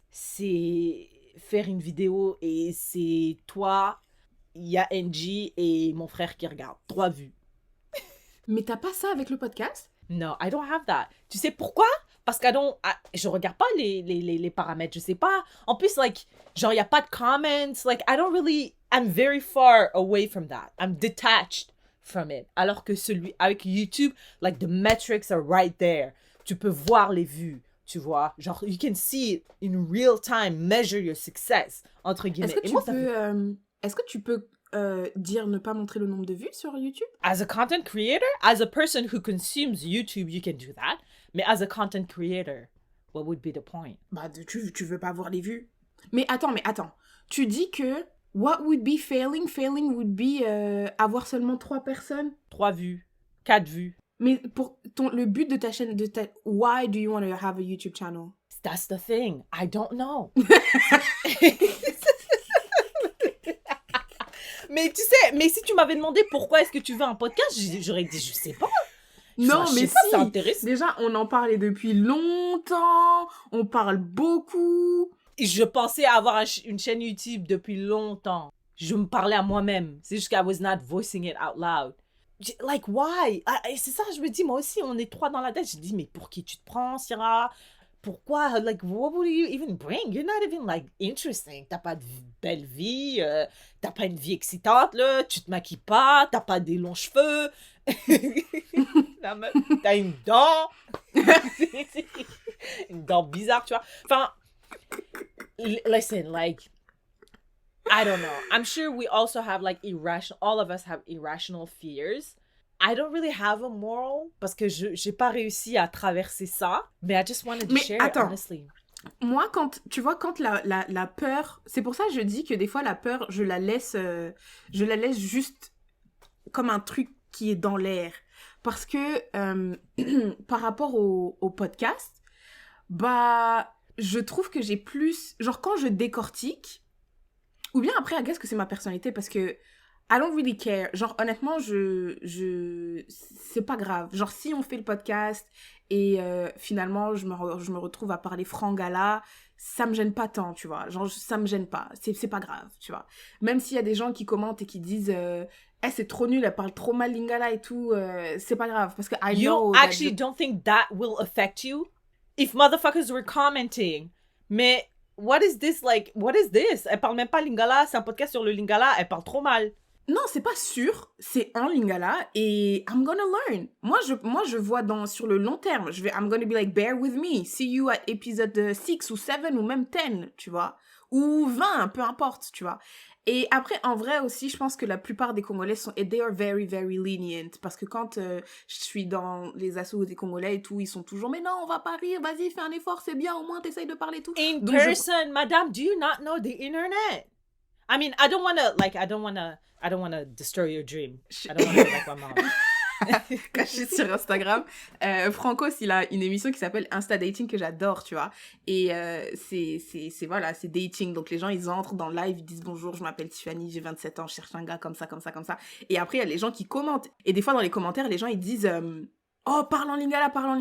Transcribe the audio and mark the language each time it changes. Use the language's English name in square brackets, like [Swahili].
[French] C'est faire une vidéo et c'est toi, il y a NG et mon frère qui regarde. 3 vues. Mais t'as pas ça avec le podcast? [English] No, I don't have that. [French] Tu sais pourquoi? Parce que je regarde pas les paramètres, je sais pas. En plus, genre, il y a pas de comments. [English] I'm very far away from that. I'm detached from it. [French] Alors que avec [English] YouTube, the metrics are right there. [French] Tu peux voir les vues. Tu vois, genre, [English] you can see it in real time, measure your success, [French] entre guillemets. Est-ce que tu peux dire ne pas montrer le nombre de vues sur YouTube? [English] As a content creator, as a person who consumes YouTube, you can do that. Mais as a content creator, what would be the point? [French] Bah, tu veux pas voir les vues. Mais attends. Tu dis que [English] what would be failing? Failing would be [French] avoir seulement 3 personnes? 3 vues, 4 vues. Mais pour le but de ta chaîne, [English] why do you want to have a YouTube channel? That's the thing. I don't know. [French] Mais tu sais, mais si tu m'avais demandé pourquoi est-ce que tu veux un podcast, j'aurais dit, je sais pas. Non, Enfin, je mais sais pas, si. ça intéresse. Déjà, on en parlait depuis longtemps. On parle beaucoup. Je pensais avoir une chaîne YouTube depuis longtemps. Je me parlais à moi-même. C'est juste qu' [English] I was not voicing it out loud. Like, why? [French] Et c'est ça, je me dis, moi aussi, on est trois dans la tête. Je dis, mais pour qui tu te prends, Syrah? Pourquoi? [English] Like, what would you even bring? You're not even, like, interesting. [French] T'as pas de belle vie. T'as pas une vie excitante, là. Tu te maquilles pas. T'as pas des longs cheveux. T'as une dent. Une dent bizarre, tu vois. [English] Enfin, listen, like, I don't know. I'm sure we also have like all of us have irrational fears. I don't really have a moral [French] parce que j'ai pas réussi à traverser ça. [English] Mais I just wanted to share it, honestly. [French] Moi, quand la peur, c'est pour ça que je dis que des fois la peur, je la laisse juste comme un truc qui est dans l'air. Parce que par rapport au podcast, bah, je trouve que j'ai plus, genre quand je décortique, ou bien après, [English] I guess [French] que c'est ma personnalité parce que [English] I don't really care. [French] Genre, honnêtement, c'est pas grave. Genre, si on fait le podcast et finalement, je me retrouve à parler frangala, ça me gêne pas tant, tu vois. Genre, ça me gêne pas. C'est pas grave, tu vois. Même s'il y a des gens qui commentent et qui disent c'est trop nul, elle parle trop mal lingala et tout, c'est pas grave. Parce que [English] I know... You actually don't think that will affect you? If motherfuckers were commenting, mais... What is this? Like, what is this? [French] Elle parle même pas lingala, c'est un podcast sur le lingala, elle parle trop mal. Non, c'est pas sûr, c'est en lingala et [English] I'm gonna learn. [French] Moi, je vois sur le long terme, [English] I'm gonna be like, bear with me, see you at [French] épisode 6 ou 7 ou même 10, tu vois, ou 20, peu importe, tu vois. Et après, en vrai aussi, je pense que la plupart des Congolais [English] they are very, very lenient. [French] Parce que quand je suis dans les assos des Congolais et tout, ils sont toujours, mais non, on va pas rire, vas-y, fais un effort, c'est bien, au moins t'essayes de parler tout. [English] In person, madame, do you not know the internet? I mean, I don't wanna destroy your dream. I don't wanna be like my mom. [French] Caché sur Instagram. Francos, il a une émission qui s'appelle Insta Dating que j'adore, tu vois. Et c'est dating. Donc les gens, ils entrent dans le live, ils disent bonjour, je m'appelle Tiffany, j'ai 27 ans, je cherche un gars comme ça, comme ça, comme ça. Et après, il y a les gens qui commentent. Et des fois, dans les commentaires, les gens, ils disent oh, parle en lingala.